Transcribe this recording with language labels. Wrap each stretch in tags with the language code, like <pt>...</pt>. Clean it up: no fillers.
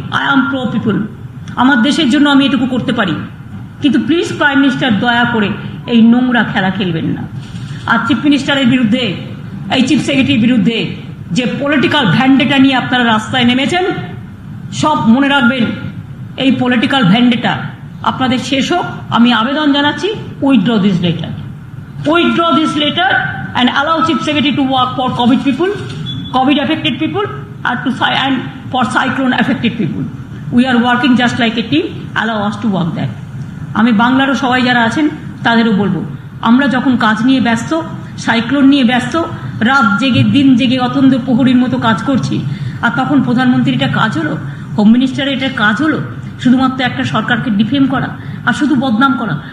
<en>I am pro people,</en> <bn>আমার দেশের জন্য আমি এটুকু করতে পারি। কিন্তু প্লিজ প্রাইম মিনিস্টার, দয়া করে এই নোংরা খেলা খেলবেন না। আর চিফ মিনিস্টারের বিরুদ্ধে, এই চিফ সেক্রেটারির বিরুদ্ধে যে পলিটিক্যাল ভ্যান্ডেটা নিয়ে আপনারা রাস্তায় নেমেছেন, সব মনে রাখবেন, এই পলিটিক্যাল ভ্যান্ডেটা আপনাদের শেষ হোক। আমি আবেদন জানাচ্ছি,</bn> <en>Withdraw this letter, withdraw this letter and allow Chief Secretary to work for COVID affected people, and for cyclone affected people. We are working just like a team. Allow us to work that.</en> <bn>আমি বাংলারও সবাই যারা আছেন তাদেরও বলবো, আমরা যখন কাজ নিয়ে ব্যস্ত, সাইক্লোন নিয়ে ব্যস্ত, রাত জেগে দিন জেগে অতন্দ্র প্রহরীর মতো কাজ করছি, আর তখন প্রধানমন্ত্রীর এটা কাজ হলো, হোম মিনিস্টারের এটা কাজ হলো শুধুমাত্র একটা সরকারকে ডিফেম করা আর শুধু বদনাম করা।</bn>